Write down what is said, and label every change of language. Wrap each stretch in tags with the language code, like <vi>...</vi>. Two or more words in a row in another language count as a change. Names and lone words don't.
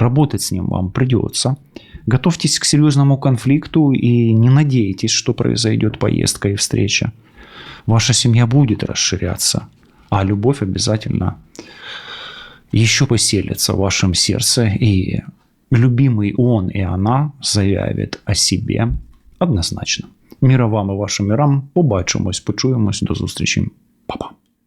<ru>Работать с ним вам придется. Готовьтесь к серьезному конфликту и не надейтесь, что произойдет поездка и встреча. Ваша семья будет расширяться, а любовь обязательно еще поселится в вашем сердце, и любимый он и она заявит о себе однозначно. Мира вам</ru> <uk>і вашим мирам. Побачимось, почуємось. До зустрічі. Па-па.</uk>